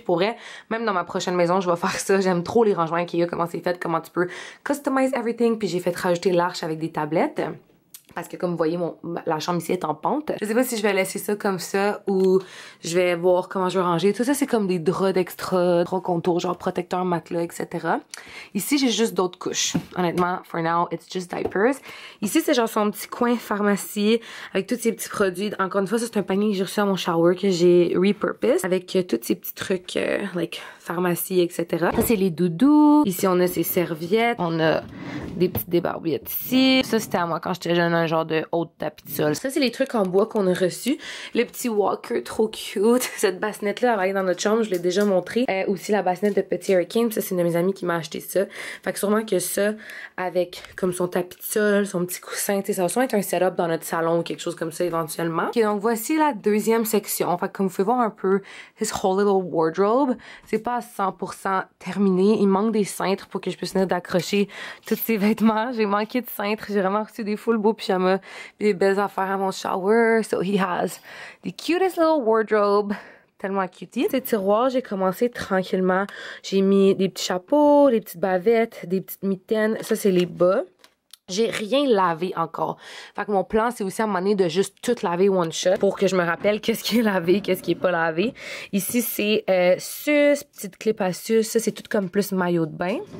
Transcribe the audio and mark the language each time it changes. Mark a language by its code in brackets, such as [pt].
[fr] Puis pour vrai, même dans ma prochaine maison, je vais faire ça. J'aime trop les rangements Ikea, comment c'est fait, comment tu peux [en] customize everything. [fr] Puis j'ai fait rajouter l'arche avec des tablettes. Parce que comme vous voyez, la chambre ici est en pente. Je sais pas si je vais laisser ça comme ça ou je vais voir comment je vais ranger. Tout ça, c'est comme des draps d'extra, draps contours, genre protecteur, matelas, etc. Ici, j'ai juste d'autres couches. Honnêtement, [en] for now, it's just diapers. [fr] Ici, c'est genre son petit coin pharmacie avec tous ces petits produits. Encore une fois, ça, c'est un panier que j'ai reçu à mon shower que j'ai repurposed avec tous ces petits trucs, like pharmacie, etc. Ça, c'est les doudous. Ici, on a ces serviettes. On a des petites débarbouillettes ici. Ça, c'était à moi quand j'étais jeune, un genre de haut tapis de sol. Ça, c'est les trucs en bois qu'on a reçus. Le petit walker, trop cute. Cette bassinette-là, elle va aller dans notre chambre, je l'ai déjà montré. Aussi, la bassinette de Petit Hurricane. Ça, c'est une de mes amies qui m'a acheté ça. Fait que sûrement que ça, avec comme son tapis de sol, son petit coussin, tu sais, ça va sûrement être un setup dans notre salon ou quelque chose comme ça éventuellement. Ok, donc voici la deuxième section. Fait que comme vous pouvez voir un peu, [en] his whole little wardrobe. [fr] C'est pas à 100% terminé. Il manque des cintres pour que je puisse venir d'accrocher tous ces vêtements. J'ai manqué de cintres. J'ai vraiment reçu des full beaux pyjamas, des belles affaires à mon shower. [en] So he has the cutest little wardrobe. [fr] Tellement cutie. Ces tiroirs, j'ai commencé tranquillement. J'ai mis des petits chapeaux, des petites bavettes, des petites mitaines. Ça, c'est les bas. J'ai rien lavé encore. Fait que mon plan, c'est aussi à un moment donné de juste tout laver one shot pour que je me rappelle qu'est-ce qui est lavé, qu'est-ce qui est pas lavé. Ici, c'est suce, petite clip à suce. Ça, c'est tout comme plus maillot de bain.